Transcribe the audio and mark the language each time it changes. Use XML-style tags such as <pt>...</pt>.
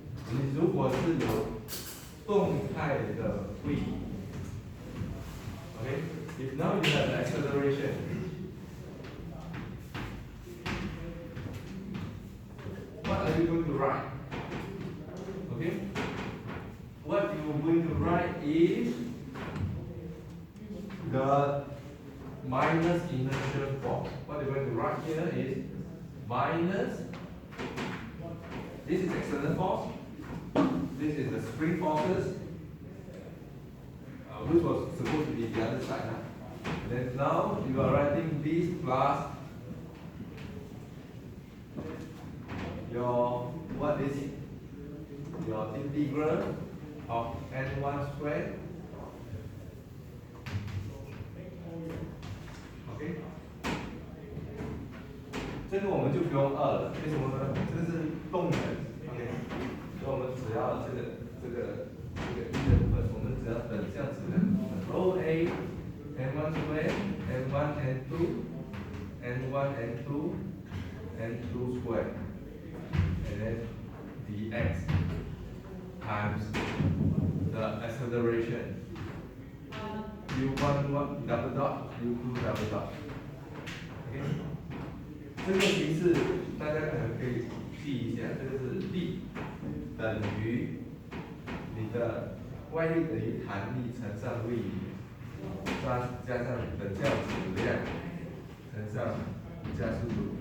<zh>你如果是有动态的位，okay?</zh> <en>If now you have the acceleration, what are you going to write? Okay? What you are going to write is the minus inertial force. What you're going to write here is minus, this is external force, this is the spring forces, which was supposed to be the other side. Huh? Then now you are writing this plus your, what is it? Your integral of n1 squared.</en> <zh>OK， 这个我们就不用2了，为什么呢？这个是动能 ，OK， 所以我们只要这个一的部分，我们只要等这样子的 ，</zh> <en>rho a n1 square n1 n2 n1 n2 n2 square and then dx times the acceleration u1 double dot</en> <zh>u2 double dot。 OK， 这个题是大家可能可以记一下，这个是力等于你的外力等于弹力乘上位移，加上你的教质量乘上加速度。</zh>